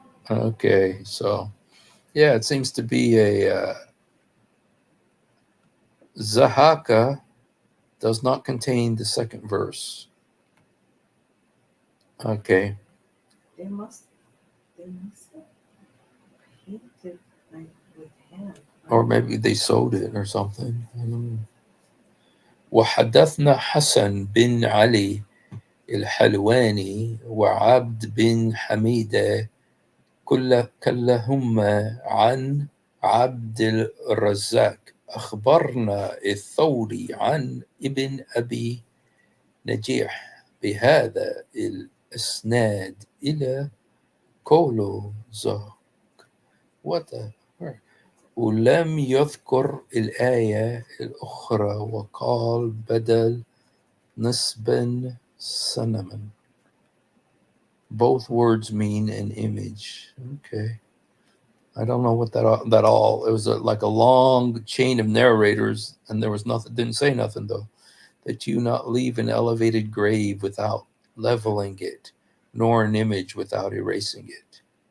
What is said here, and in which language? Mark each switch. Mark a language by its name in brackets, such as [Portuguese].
[English] Okay, so yeah, it seems to be a Zahaka does not contain the second verse. Okay. They must have painted like with hand. Or maybe they sewed it or something. [Arabic] وحدثنا حسن بن علي الحلواني وعبد بن حميدة كلهما عن عبد الرزاق أخبرنا الثوري عن ابن أبي نجيح بهذا الإسناد إلى كولو زهق ولم يذكر الآية الأخرى وقال بدل نسبا سنما. [English] Both words mean an image. Okay. I don't know what that all. It was like a long chain of narrators, and there was nothing. Didn't say nothing though. That you not leave an elevated grave without leveling it, nor an image without erasing it.